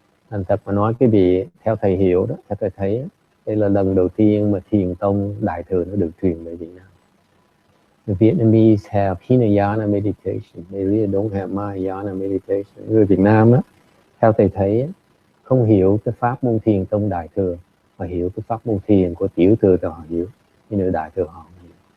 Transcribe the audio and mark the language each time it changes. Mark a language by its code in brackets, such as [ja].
[vi] Thành thật mà nói, cái vị theo thầy hiểu đó, theo thầy thấy, đây là lần đầu tiên mà thiền tông Đại thừa nó được truyền về Việt Nam. [en] The Vietnamese have Hinayana meditation. They really don't have Mahayana meditation. [vi] Người Việt Nam đó, theo thầy thấy không hiểu cái pháp môn thiền tông đại thừa mà hiểu cái pháp môn thiền của tiểu thừa thì họ hiểu, nhưng nữa đại thừa họ không hiểu.